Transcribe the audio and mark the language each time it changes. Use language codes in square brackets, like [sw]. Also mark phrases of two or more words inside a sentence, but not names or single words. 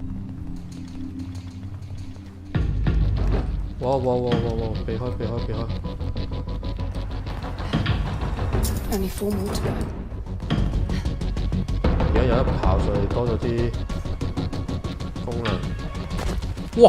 [yue] 哇！避開！ [en] Only 4 more to go. [yue] 而家有得跑上去，多咗啲功能。